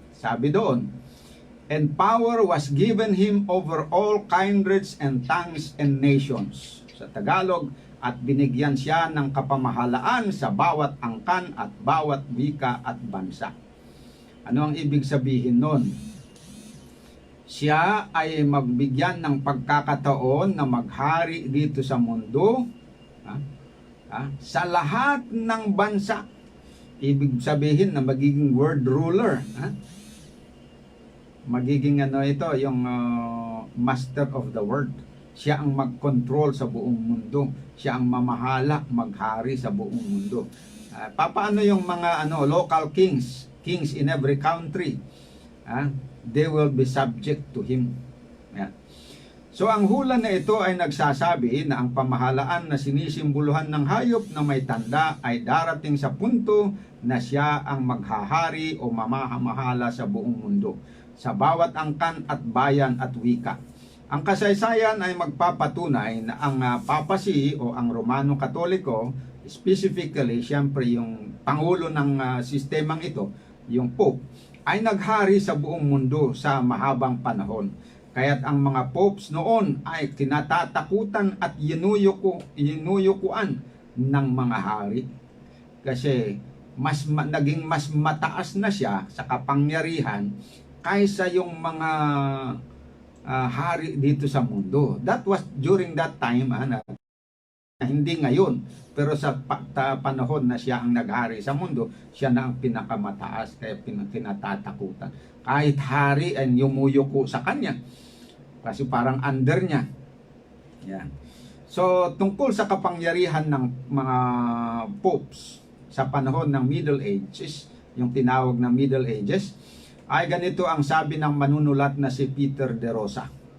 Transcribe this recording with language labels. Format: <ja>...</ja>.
<tl>Sabi doon,</tl> <en>and power was given him over all kindreds and tongues and nations.</en> <tl>Sa Tagalog, at binigyan siya ng kapamahalaan sa bawat angkan at bawat wika at bansa. Ano ang ibig sabihin nun? Siya ay magbigyan ng pagkakataon na maghari dito sa mundo, sa lahat ng bansa. Ibig sabihin na magiging world ruler. Magiging ito, yung</tl> <en>master of the world.</en> <tl>Siya ang mag-control sa buong mundo. Siya ang mamahala, maghari sa buong mundo. Papaano yung mga</tl> <en>local kings in every country? They will be subject to him.</en> <tl>Yan. So ang hula na ito ay nagsasabi na ang pamahalaan na sinisimboluhan ng hayop na may tanda ay darating sa punto na siya ang maghahari o mamamahala sa buong mundo, sa bawat angkan at bayan at wika. Ang kasaysayan ay magpapatunay na ang papacy o ang Romano Katoliko, specifically siyempre yung pangulo ng sistemang ito, yung Pope, ay naghari sa buong mundo sa mahabang panahon. Kaya't ang mga popes noon ay kinatatakutan at yinuyukuan ng mga hari. Kasi naging mas mataas na siya sa kapangyarihan kaysa yung mga hari dito sa mundo.</tl> <en>That was during that time,</en> <tl>hindi ngayon. Pero sa panahon na siya ang naghari sa mundo, siya na ang pinakamataas, kaya kinatatakutan. Kahit hari ay yumuyuko sa kanya. Kasi parang under niya. Yan. So, tungkol sa kapangyarihan ng mga popes sa panahon ng Middle Ages, yung tinawag na Middle Ages, ay ganito ang sabi ng manunulat na si Peter de Rosa.</tl>